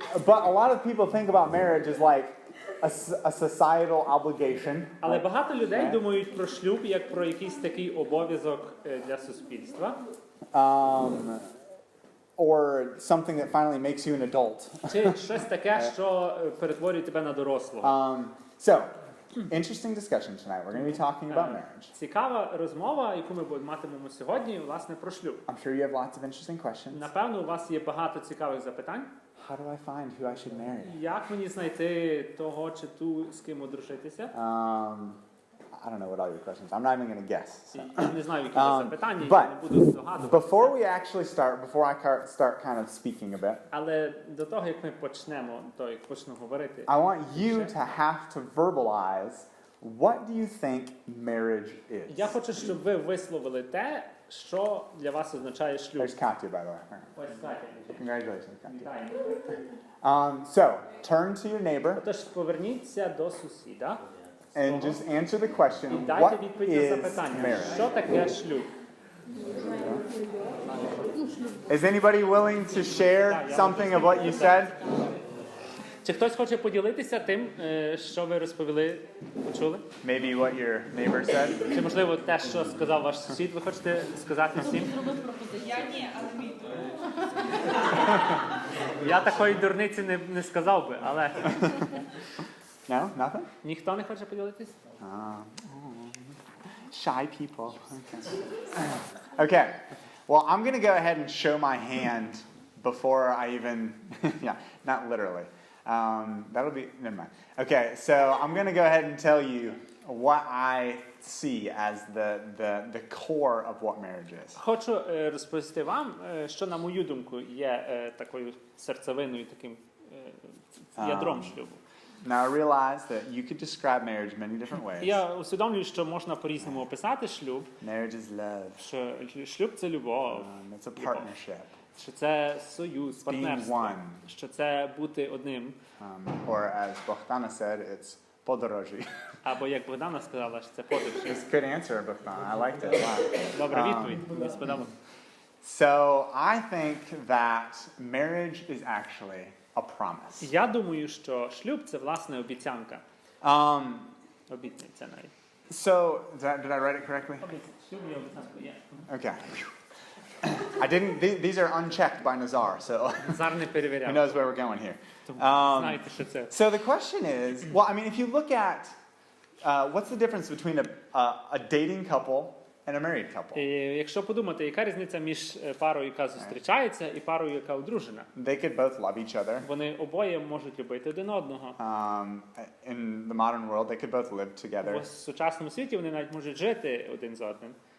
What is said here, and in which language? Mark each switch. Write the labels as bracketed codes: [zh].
[en] But a lot of people think about marriage as like a societal obligation. [uk] Але багато людей думають про шлюб як про якийсь такий обов'язок для суспільства. [en] Or something that finally makes you an adult. [uk] Чи щось таке, що перетворює тебе на дорослого. [en] So, interesting discussion tonight. We're going to be talking about marriage. [uk] Цікава розмова, яку ми матимемо сьогодні, власне, про шлюб. [en] I'm sure you have lots of interesting questions. [uk] Напевно, у вас є багато цікавих запитань. [en] How do I find who I should marry? [uk] Як мені знайти того чи ту, з ким одружитися? [en] I don't know what all your questions are. I'm not even going to guess. So. [uk] Я не знаю, які це запитання, я не буду здогадуватися. [en] Before we actually start, before I start kind of speaking a bit, [uk] Але до того, як ми почнемо, як почну говорити, [en] I want you to have to verbalize what do you think marriage is? [uk] я хочу, щоб ви висловили те, що для вас означає шлюб. [en] There's Katya, by the way. [uk] Ось Катя. [en] Congratulations, Katya. [uk] Вітаю. [en] So, turn to your neighbor [uk] Отож, поверніться до сусіда [en] and just answer the [uk] і [en] question, [uk] дайте [en] what [uk] відповідь на [en] is [uk] запитання, [en] marriage? [uk] що таке шлюб? [en] Is anybody willing to share something of what you said? [uk] Чи хтось хоче поділитися тим, що ви розповіли, почули? [en] Maybe what your neighbor said? [uk] Чи, можливо, те, що сказав ваш сусід, ви хочете сказати всім? Я ні, але мій Я такої дурниці не сказав би, але... [en] No? Nothing? [uk] Ніхто не хоче поділитись? [en] Shy people. Okay. Well, I'm going to go ahead and show my hand before I even... yeah, not literally. That'll be... Never mind. Okay, so I'm going to go ahead and tell you what I see as the core of what marriage is. [uk] Хочу розповісти вам, що, на мою думку, є такою серцевиною, таким ядром шлюбу. [en] Now, I realize that you could describe marriage many different ways. [uk] Я усвідомлюю, що можна по-різному описати шлюб. [en] Marriage is love. [uk] Що шлюб – це любов. [en] It's a partnership. [uk] Що це союз, партнерство. [en] one. [uk] Що це бути одним. [en] Or as Bogdana said, it's podoroji. [uk] Або, як Богдана сказала, що це подорожі. [en] It's a good answer, Bogdana. I liked it a lot. [uk] Добра відповідь, мені сподобалося. [en] So, I think that marriage is actually a promise. [uk] Я думаю, що шлюб – це, власне, обіцянка. Обітниця навіть. [en] So, did I write it correctly? [uk] Шлюб є обіцянкою, є. [en] Okay. I didn't, these are unchecked by Nazar, so [uk] Назар не [en] who [uk] перевіряв. [en] knows where we're going here. [uk] Знаєте, що це. [en] So the question is, well, I mean, if you look at, what's the difference between a dating couple and a married couple? [uk] Якщо подумати, яка різниця між парою, яка зустрічається, і парою, яка одружена? [en] They could both love each other. [uk] Вони обоє можуть любити один одного. [en] In the modern world, they could both live together. [uk] В сучасному світі вони навіть можуть жити один з одним.